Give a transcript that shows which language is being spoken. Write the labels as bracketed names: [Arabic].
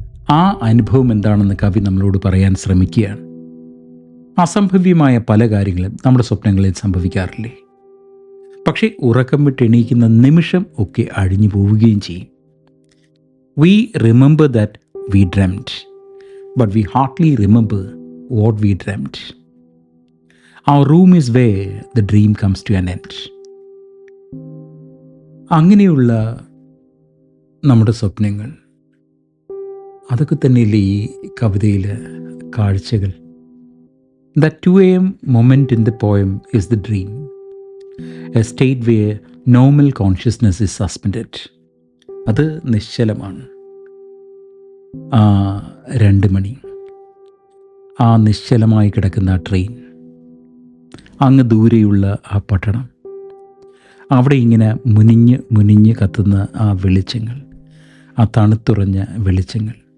[Malayalam] ആ അനുഭവം എന്താണെന്ന് കവി നമ്മളോട് പറയാൻ ശ്രമിക്കുകയാണ്. അസംഭവ്യമായ പല കാര്യങ്ങളും നമ്മുടെ സ്വപ്നങ്ങളിൽ സംഭവിക്കാറില്ലേ? പക്ഷേ ഉറക്കം വിട്ട് എണീക്കുന്ന നിമിഷം ഒക്കെ അഴിഞ്ഞു പോവുകയും ചെയ്യും. [English] We remember that we dreamt, but we hardly remember what we dreamt. Our room is where the dream comes to an end. [Malayalam] അങ്ങനെയുള്ള നമ്മുടെ സ്വപ്നങ്ങൾ, അതൊക്കെ തന്നെയല്ലേ ഈ കവിതയിലെ കാഴ്ചകൾ. [English] That 2 a.m. moment in the poem is the dream, a state where normal consciousness is suspended. [Malayalam] അത് നിശ്ചലമാണ്. ആ 2 മണി, ആ നിശ്ചലമായി കിടക്കുന്ന ആ ട്രെയിൻ, അങ്ങ് ദൂരെയുള്ള ആ പട്ടണം, അവിടെ ഇങ്ങനെ മുനിഞ്ഞ് മുനിഞ്ഞ് കത്തുന്ന ആ വെളിച്ചങ്ങൾ, ആ തണുത്തുറഞ്ഞ വെളിച്ചങ്ങൾ.